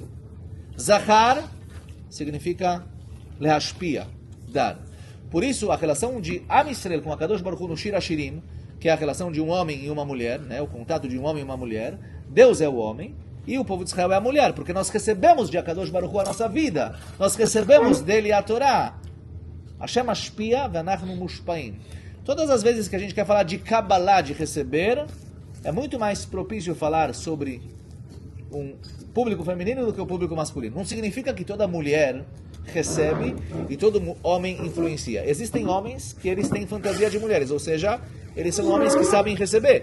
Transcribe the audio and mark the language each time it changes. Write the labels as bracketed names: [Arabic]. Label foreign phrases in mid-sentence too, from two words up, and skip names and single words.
[Portuguese] Zachar significa lehashpia, dar. Por isso, a relação de Am Yisrael com a [Hebrew] קדוש ברוך הוא [Portuguese] no Shir Hashirim, que é a relação de um homem e uma mulher, né, o contato de um homem e uma mulher, Deus é o homem, e o povo de Israel é a mulher, porque nós recebemos de [Hebrew] הקדוש ברוך הוא [Portuguese] a nossa vida. Nós recebemos dele a Torá. [Hebrew] השם משפיע ואנחנו מושפעים. [Portuguese] Todas as vezes que a gente quer falar de Kabbalah, de receber, é muito mais propício falar sobre um público feminino do que o público masculino. Não significa que toda mulher recebe e todo homem influencia. Existem homens que eles têm fantasia de mulheres, ou seja, eles são homens que sabem receber.